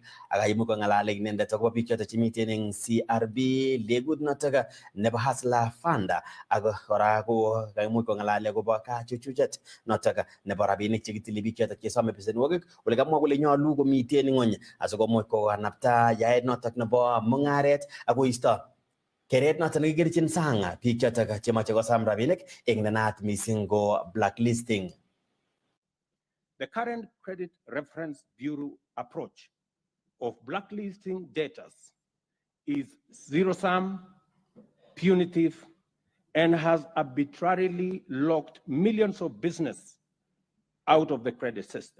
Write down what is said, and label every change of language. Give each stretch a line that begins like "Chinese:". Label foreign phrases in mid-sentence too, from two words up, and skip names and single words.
Kalenjin: ak kaimuch kong'alal inendet akobo biik choto chemiten eng CRB legut notok nebo Hustler Fund ak kora ko kaimuch kong'alal akobo kachuchuchet notok nebo rabinik chekitili biik choto chesome besenwogik ole kamwa kole nyolu komiten ng'ony asikomuch kokanapta yaet notok nebo mung'aret ak koisto keret notok nekikerchin sang biik chotok chemoche kosom rabinik eng nenaat mising ko blacklisting.
English: The current Credit Reference Bureau approach of blacklisting debtors is zero-sum, punitive, and has arbitrarily locked millions of business out of the credit system.